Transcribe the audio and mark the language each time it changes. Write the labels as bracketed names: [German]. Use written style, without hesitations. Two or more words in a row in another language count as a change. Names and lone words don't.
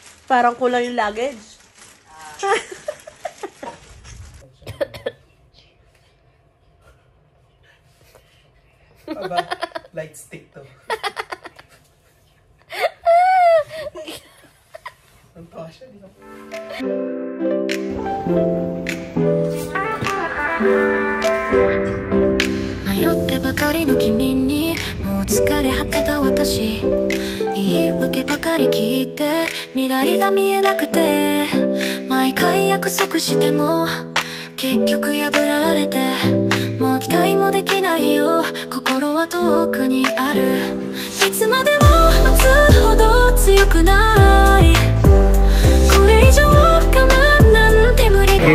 [Filipino] Parang kulang yung luggage. Aba, [English] light stick [Filipino] to. Ang tawa siya, di ba? [Japanese] 迷ってばかりの君にもう疲れ果てた私言い訳ばかり聞いて未来が見えなくて毎回約束しても結局破られてもう期待もできないよ心は遠くにあるいつまでも待つほど強くないこれ以上我慢なんて無理